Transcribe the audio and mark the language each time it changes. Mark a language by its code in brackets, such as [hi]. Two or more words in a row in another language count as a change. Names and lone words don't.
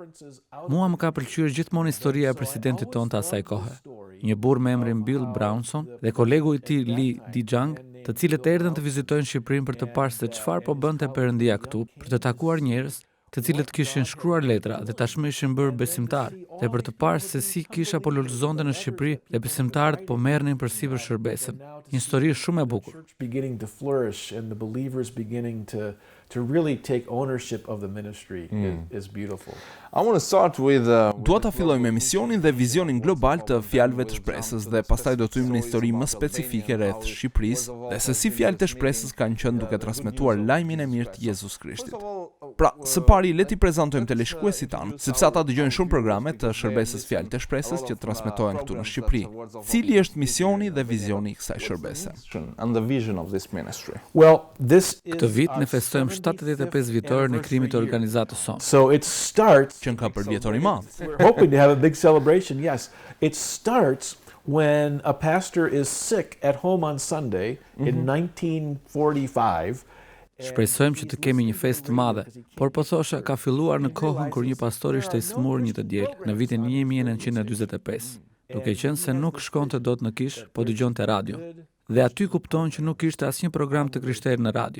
[sq] Mua më ka pëlqyer gjithmonë historia e presidentit tonë të asaj kohe, një burr me emrin Bill Brownson dhe kolegu i tij Lee Dijang, të cilët erdhën të vizitojnë Shqipërinë për të parë se çfarë po bënte Perëndia këtu, për të takuar njerëz të cilët kishin shkruar letra dhe tashmë ishin bërë besimtar, dhe për të parë se si kisha po lulëzonte në Shqipëri dhe besimtarët po merrnin përsipër shërbesën. Një histori shumë e bukur. [en] Beginning to flourish and the believers beginning to really take ownership of the ministry is beautiful. I want to start with [sq] Dua ta filloj me misionin dhe vizionin global të Fjalëve të Shpresës dhe pastaj do të hyjmë në histori më specifike rreth Shqipërisë dhe se si Fjalët e Shpresës kanë qenë duke transmetuar lajmin e mirë të Jezus Krishtit. Pra, së pari le t'i prezantojmë teleshikuesit tanë, sepse ata dëgjojnë shumë programe të shërbesës Fjalët e Shpresës që transmetohen këtu në Shqipëri. Cili është misioni dhe vizioni i kësaj shërbese? [en] and the vision of this ministry. Well, this [sq] Këtë vit ne festojmë 75 vjetorën e krimit të organizatës sonë. [en] so it starts [sq] Që ka për vjetor i madh. [en] we're hoping to have a big celebration. Yes, it starts when a pastor is sick at home on Sunday in 1945. [sq] Shpresojmë që të kemi një festë të madhe, por po thosha ka filluar në kohën kur një pastor ishte i smur një të diel, në vitin 1945, duke qenë se nuk shkonte dot në kish, po dëgjonte radio. Dhe aty kupton që nuk ishte asnjë program të krishterë në radio.